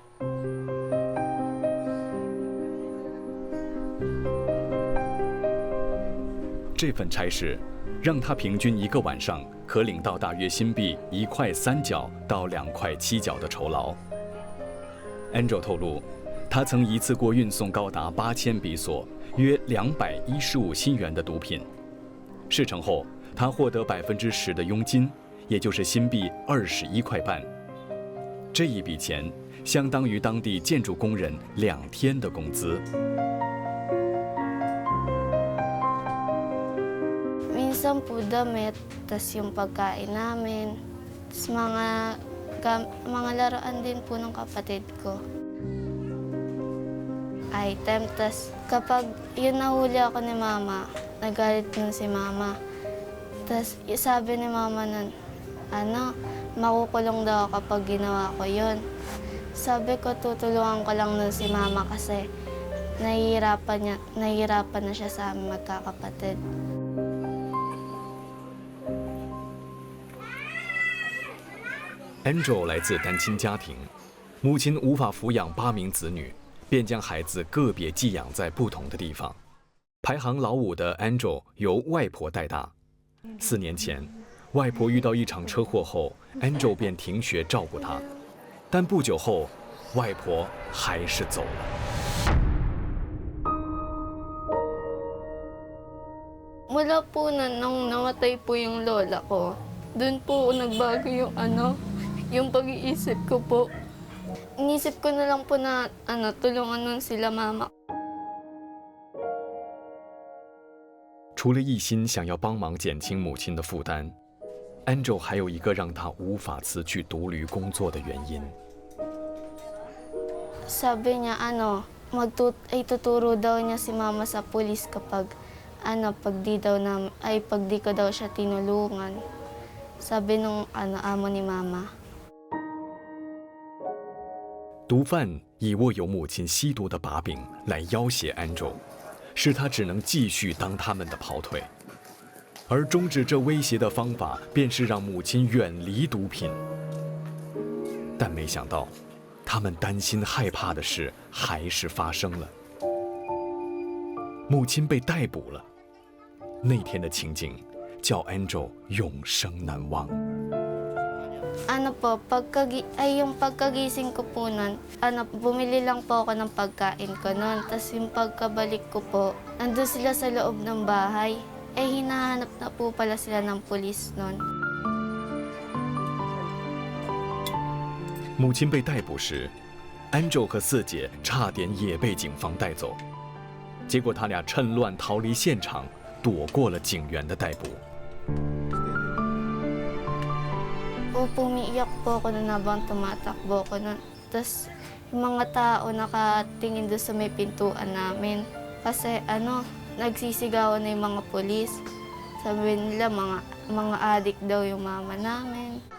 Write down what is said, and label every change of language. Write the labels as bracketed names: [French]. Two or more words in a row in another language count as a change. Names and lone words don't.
[Chinese] 这份差事，让他平均1个晚上可领到大约新币1块3角到2块7角的酬劳。Angel 透露，他曾一次过运送高达8000比索，约215新元的毒品。事成后，他获得10%的佣金，也就是新币21块半。这一笔钱相当于当地建筑工人2天的工资。 [Filipino] Minsan po damit, tas yung pagkain namin, tas mga laruan din po ng kapatid ko. Item, tas kapag yun nahuli ako ni mama, nagalit nun si mama. Tas sabi ni mama nun, makukulong daw kapag ginawa ko yun. Sabi ko, tutulungan ko lang nun si mama kasi nahihirapan na siya sa aming magkakapatid. [Chinese] Angel 来自单亲家庭，母亲无法抚养8名子女，便将孩子个别寄养在不同的地方。排行老5的 Angel 由外婆带大。4年前，外婆遇到一场车祸后 ，Angel 便停学照顾她，但不久后，外婆还是走了。 [Filipino] Mula po nung namatay po yung lola ko, doon po nagbago yung pag-iisip ko po. Inisip ko na lang po na tulungan nun sila mama. [Chinese] 除了一心想要帮忙减轻母亲的负担 ，Angel 还有一个让她无法辞去独旅工作的原因。 [Filipino] Sabi niya ituturo daw niya si mama sa pulis kapag pag di ko daw siya tinulungan. Sabi nung amo ni mama. [Chinese] 毒贩以握有母亲吸毒的把柄来要挟 Angel， 使他只能继续当他们的跑腿。而终止这威胁的方法，便是让母亲远离毒品。但没想到，他们担心害怕的事还是发生了。母亲被逮捕了。那天的情景，叫 Angel 永生难忘。 [Filipino] yung pagkagising ko po nun, bumili lang po ako ng pagkain ko nun. Tapos yung pagkabalik ko po, nandun sila sa loob ng bahay. Hinahanap na po pala sila ng pulis nun. [Chinese] 母亲被逮捕时 ，Angel 和4姐差点也被警方带走，结果他俩趁乱逃离现场，躲过了警员的逮捕。 [Filipino] Pumiiyak po ako nun habang tumatakbo ko nun. Tapos yung mga tao nakatingin doon sa may pintuan namin. Kasi nagsisigawan na yung mga pulis. Sabi nila mga adik daw yung mama namin.